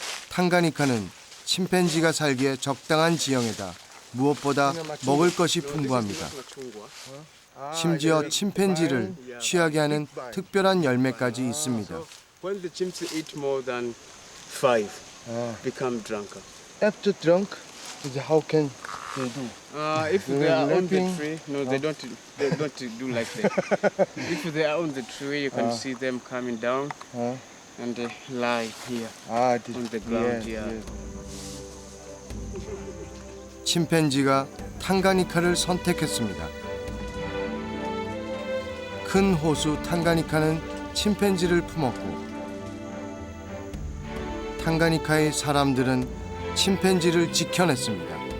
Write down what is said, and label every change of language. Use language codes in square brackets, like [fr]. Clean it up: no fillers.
[ko] 탕가니카는 침팬지가 살기에 적당한 지형에다 무엇보다 먹을 것이 풍부합니다. 심지어 침팬지를 취하게 하는 특별한 열매까지 있습니다. [en] When the chimps eat more than 5, become drunker. After drunk, how can they do? If they are on the tree, no, they don't do like that. If they are on the tree, you can see them coming down and they lie here on the ground. [ko] 침팬지가 탕가니카를 선택했습니다. 큰 호수 탕가니카는 침팬지를 품었고 탕가니카의 사람들은 침팬지를 지켜냈습니다.